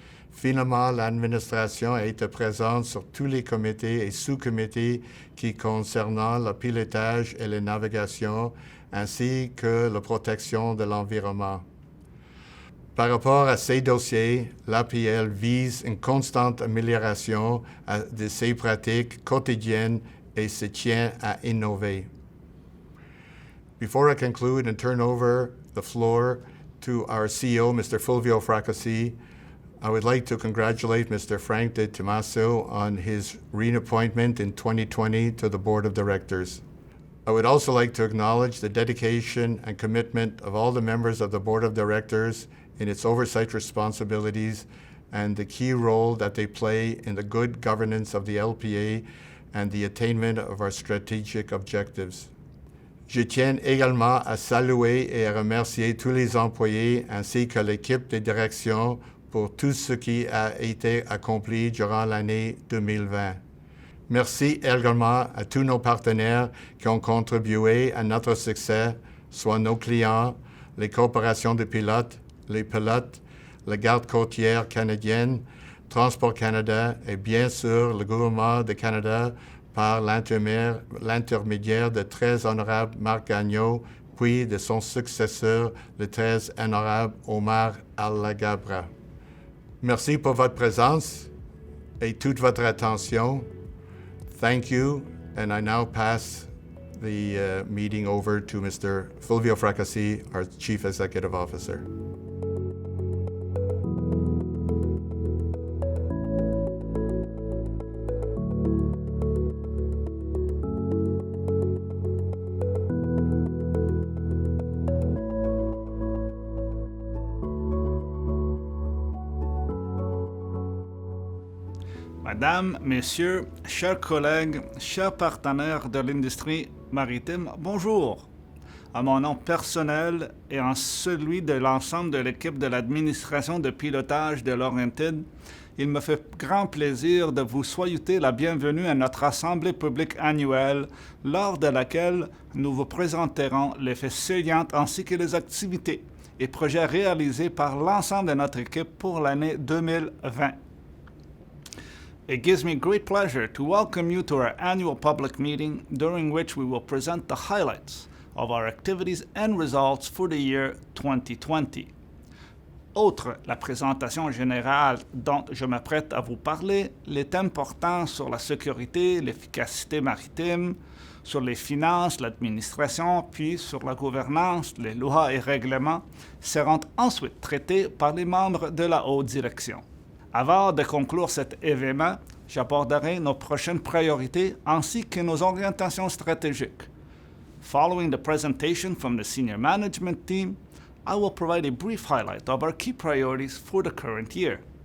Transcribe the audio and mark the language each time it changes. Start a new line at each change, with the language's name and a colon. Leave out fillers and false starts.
French: Finalement, l'administration a été présente sur tous les comités et sous-comités qui concernent le pilotage et la navigation, ainsi que la protection de l'environnement. Par rapport à ces dossiers, l'APL vise une constante amélioration de ses pratiques quotidiennes et se tient à innover.
English: Before I conclude and turn over the floor to our CEO, Mr. Fulvio Fracassi, I would like to congratulate Mr. Frank De Tomaso on his reappointment in 2020 to the Board of Directors. I would also like to acknowledge the dedication and commitment of all the members of the Board of Directors in its oversight responsibilities and the key role that they play in the good governance of the LPA and the attainment of our strategic objectives.
French: Je tiens également à saluer et à remercier tous les employés ainsi que l'équipe de direction pour tout ce qui a été accompli durant l'année 2020. Merci également à tous nos partenaires qui ont contribué à notre succès, soit nos clients, les corporations de pilotes, les pilotes, la Garde côtière canadienne, Transport Canada et bien sûr le gouvernement du Canada par l'intermédiaire de très honorable Marc Gagnon, puis de son successeur, le très honorable Omar Alagabra. Merci pour votre présence et toute votre attention.
English: Thank you, and I now pass the meeting over to Mr. Fulvio Fracassi, our Chief Executive Officer.
French: Madame, Messieurs, chers collègues, chers partenaires de l'industrie maritime, bonjour. À mon nom personnel et en celui de l'ensemble de l'équipe de l'administration de pilotage de Laurentide, il me fait grand plaisir de vous souhaiter la bienvenue à notre assemblée publique annuelle, lors de laquelle nous vous présenterons les faits saliants ainsi que les activités et projets réalisés par l'ensemble de notre équipe pour l'année 2020.
English: It gives me great pleasure to welcome you to our annual public meeting, during which we will present the highlights of our activities and results for the year 2020.
French: Outre la présentation générale dont je m'apprête à vous parler, les thèmes portant sur la sécurité, l'efficacité maritime, sur les finances, l'administration, puis sur la gouvernance, les lois et règlements seront ensuite traités par les membres de la haute direction. Avant de conclure cet événement, j'aborderai nos prochaines priorités ainsi que nos orientations stratégiques.
English: Following the presentation from the senior management team, I will provide a brief highlight of our key priorities for the current year.